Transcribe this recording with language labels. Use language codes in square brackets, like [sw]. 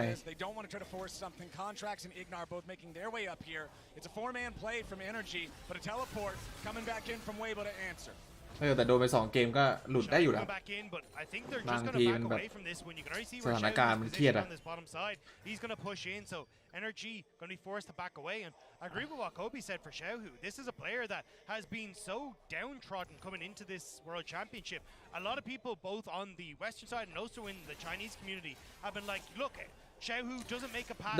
[en] They don't want to try to force something. Contracts and Ignar both making their way up here. It's a 4-man play from NRG, but a teleport coming back in from Weibo to answer. [th] แต่โดนไป2เกมก็หลุดได้อยู่แล้วบางทีมันแบบสถานการณ์มันเครียดอะ [en] He's going to push in, so NRG going to be forced to back away. And I agree with what Kobe said for Xiaohu. This is a player that has been so downtrodden coming into this World Championship. A lot of people, both on the Western side and also in the Chinese community, have been like, look, Xiaohu doesn't make a pass.